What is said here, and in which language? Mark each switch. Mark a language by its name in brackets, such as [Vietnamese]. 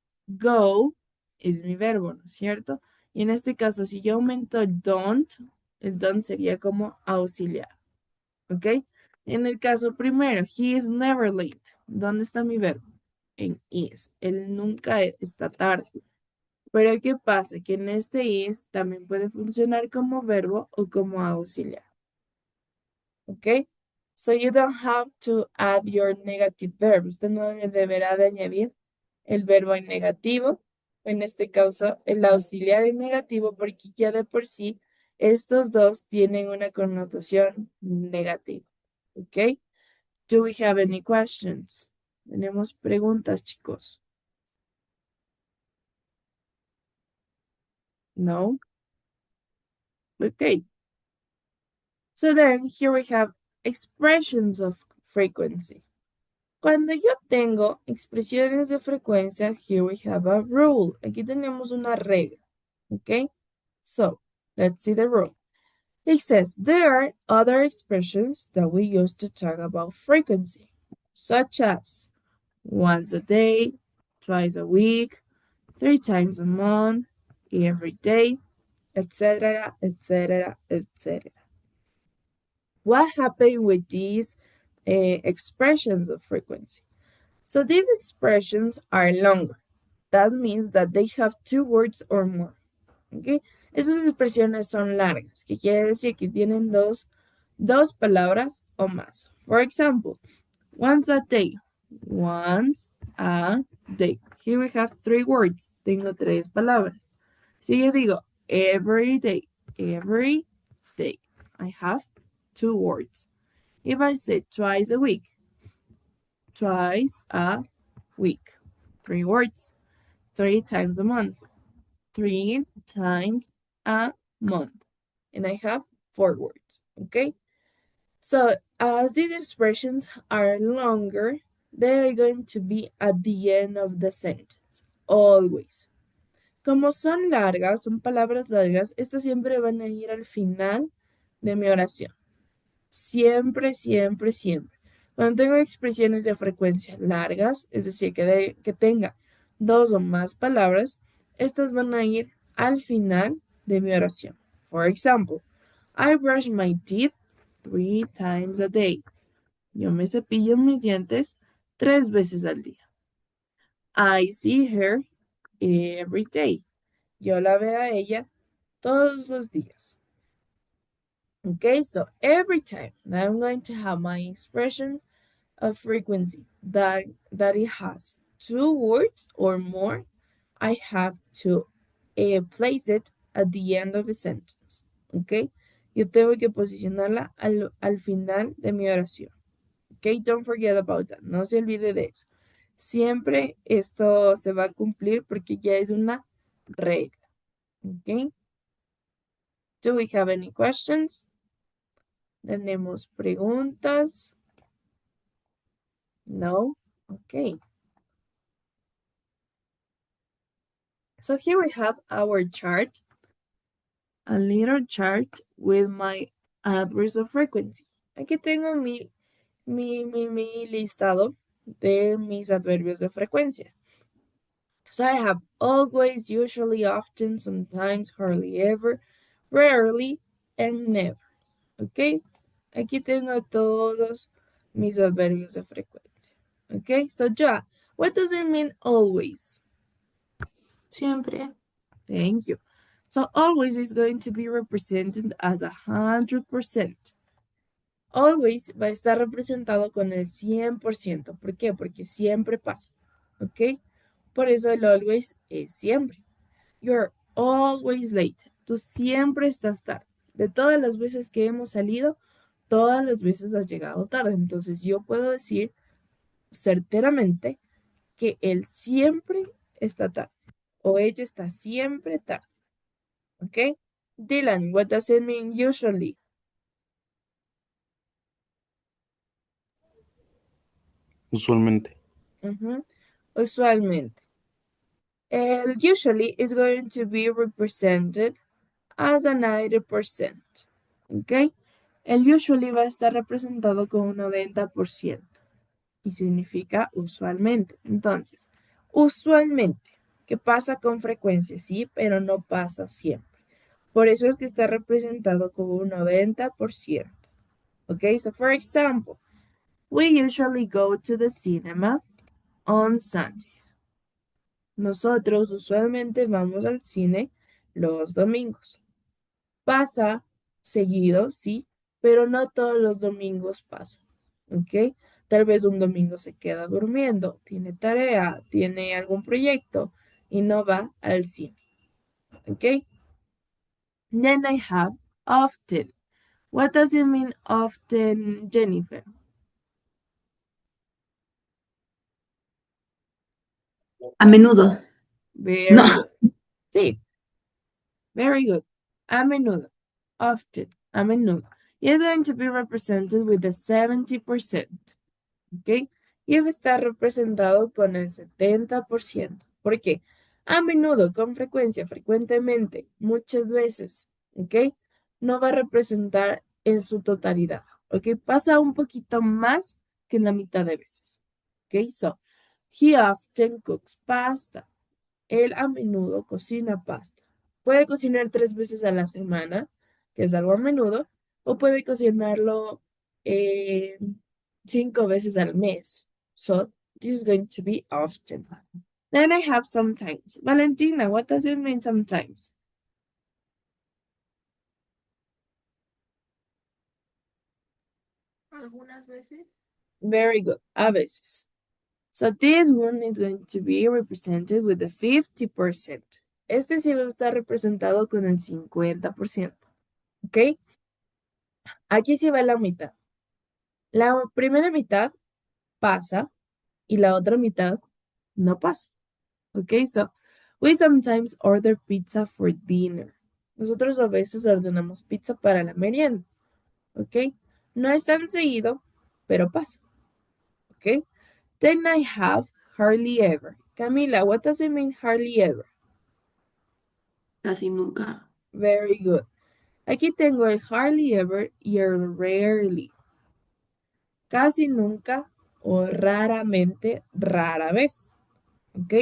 [Spanish] Go es mi verbo, ¿no es cierto? Y en este caso, si yo aumento el don't sería como auxiliar, ¿ok? En el caso primero, [English] he is never late. [Spanish] ¿Dónde está mi verbo? En is. Él nunca está tarde. Pero ¿qué pasa? Que en este is también puede funcionar como verbo o como auxiliar, ¿ok? [English] So you don't have to add your negative verb. [Spanish] Usted no deberá de añadir el verbo en negativo, en este caso el auxiliar en negativo, porque ya de por sí estos dos tienen una connotación negativa. ¿Ok? [English] Do we have any questions? [Spanish] Tenemos preguntas, chicos. No? Okay. [English] So then here we have expressions of frequency. [Spanish] Cuando yo tengo expresiones de frecuencia, [English] here we have a rule. [Spanish] Aquí tenemos una regla. [English] Okay? So, let's see the rule. It says there are other expressions that we use to talk about frequency, such as once a day, twice a week, 3 times a month, every day, etc., etc., etc. What happened with these expressions of frequency? So these expressions are longer. That means that they have 2 words or more. ¿Ok? [Spanish] Estas expresiones son largas, que quiere decir que tienen dos palabras o más. [English] For example, once a day. Once a day. Here we have 3 words. [Spanish] Tengo 3 palabras. Si yo digo [English] every day, I have 2 words. If I say twice a week, twice a week, 3 words. 3 times a month, 3 times a month. And I have 4 words, okay? So as these expressions are longer, they are going to be at the end of the sentence, always. [Spanish] Como son largas, son palabras largas, estas siempre van a ir al final de mi oración. Siempre, siempre, siempre. Cuando tengo expresiones de frecuencia largas, es decir, que tenga 2 o más palabras, estas van a ir al final de mi oración. [English] For example, I brush my teeth 3 times a day. [Spanish] Yo me cepillo mis dientes 3 veces al día. [English] I see her every day. [Spanish] Yo la veo a ella todos los días. [English] Okay, so every time that I'm going to have my expression of frequency that it has 2 words or more, I have to place it at the end of a sentence. [Spanish] Okay, yo tengo que posicionarla al final de mi oración. [English] Okay, don't forget about that. [Spanish] No se olvide de eso. Siempre esto se va a cumplir porque ya es una regla. Okay. [English] Do we have any questions? [Spanish] ¿Tenemos preguntas? [English] No? Okay. So here we have our chart. a little chart with my adverbs of frequency. [Spanish] Aquí tengo mi listado de mis adverbios de frecuencia. [English] So I have always, usually, often, sometimes, hardly ever, rarely, and never. ¿Ok? [Spanish] Aquí tengo todos mis adverbios de frecuencia. ¿Ok? [English] So, Joa, what does it mean always? [Spanish] Siempre. [English] Thank you. So, always is going to be represented as 100%. [Spanish] Always va a estar representado con el 100%. ¿Por qué? Porque siempre pasa. ¿Ok? Por eso el always es siempre. [English] You're always late. [Spanish] Tú siempre estás tarde. De todas las veces que hemos salido, todas las veces has llegado tarde. Entonces yo puedo decir certeramente que él siempre está tarde o ella está siempre tarde. ¿Ok? [English] Dylan, what does it mean usually? [Spanish] Usualmente. Usualmente. [English] El usually is going to be represented as a 90%. [Spanish] ¿Ok? El usually va a estar representado con un 90% y significa usualmente. Entonces, usualmente, ¿qué pasa con frecuencia? Sí, pero no pasa siempre. Por eso es que está representado con un 90%. ¿Ok? [English] So, for example, we usually go to the cinema on Sundays. [Spanish] Nosotros usualmente vamos al cine los domingos. Pasa seguido, sí, pero no todos los domingos pasa, ¿ok? Tal vez un domingo se queda durmiendo, tiene tarea, tiene algún proyecto y no va al cine, ¿ok? [English] Then I have often. What does it mean often, Jennifer? [Spanish] A menudo. [English] Very good. [Spanish] Sí, very good. A menudo. Often. A menudo. [English] Is going to be represented with the 70%. [Spanish] ¿Ok? Y va a estar representado con el 70%. ¿Por qué? A menudo, con frecuencia, frecuentemente, muchas veces, ¿ok? No va a representar en su totalidad, ¿ok? Pasa un poquito más que en la mitad de veces, ¿ok? [English] So, he often cooks pasta. [Spanish] Él a menudo cocina pasta. Puede cocinar 3 veces a la semana, que es algo a menudo, o puede cocinarlo eh, 5 veces al mes. [English] So, this is going to be often. Then I have sometimes. Valentina, what does it mean sometimes? [Spanish] Algunas veces. [English] Very good. [Spanish] A veces. [English] So this one is going to be represented with the 50%. [Spanish] Este sí va a estar representado con el 50%. ¿Ok? Aquí sí va la mitad. La primera mitad pasa y la otra mitad no pasa. ¿Ok? [English] So, we sometimes order pizza for dinner. [Spanish] Nosotros a veces ordenamos pizza para la merienda. ¿Ok? No es tan seguido, pero pasa. [English] ¿Ok? Then I have hardly ever. Camila, what does it mean hardly ever? [Spanish] Casi nunca. [English] Very good. [Spanish] Aquí tengo el hardly ever y el rarely. Casi nunca o raramente, rara vez. ¿Ok?